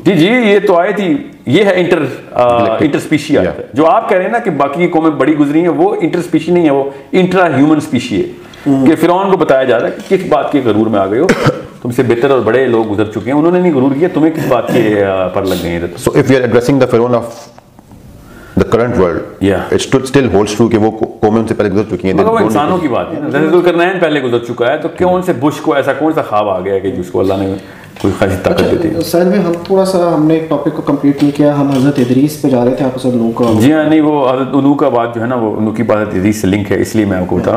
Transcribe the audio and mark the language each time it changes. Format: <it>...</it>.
<ur>جی یہ تو آیت ہی یہ ہے انٹر اسپیشی آیت ہے. جو آپ کہہ رہے ہیں نا کہ باقی کی قومیں بڑی گزری ہیں, وہ انٹر اسپیشی نہیں ہے, وہ انٹرا ہیومن اسپیشی ہے. کہ فرعون کو بتایا جا رہا ہے کہ کس بات کے غرور میں آ گئے ہو, تم سے بہتر اور بڑے لوگ گزر چکے ہیں, انہوں نے نہیں غرور کیا, تمہیں کس بات کے پر لگ گئے ہیں.</ur> <en>So if we are addressing the Pharaoh of the current world, it still holds true</en> <ur>کہ وہ قومیں ان سے پہلے گزر چکی ہیں. مگر وہ انسانوں کی بات ہے نا, جیسے ذوالقرنین پہلے گزر چکا ہے, تو کون سے بش کو ایسا کون سا خواب آ گیا کہ جس کو اللہ نے کوئی خاصی طاقت دیتی ہے. سر میں ہم تھوڑا سا ہم نے ایک ٹاپک کو کمپلیٹ نہیں کیا, ہم حضرت ادریس پہ جا رہے تھے. آپ حضرت نوح کا جی ہاں نہیں, وہ حضرت نوح کا بات جو ہے نا وہ نوح کی بات حضرت ادریس سے لنک ہے, اس لیے میں آپ کو بتاؤں.</ur>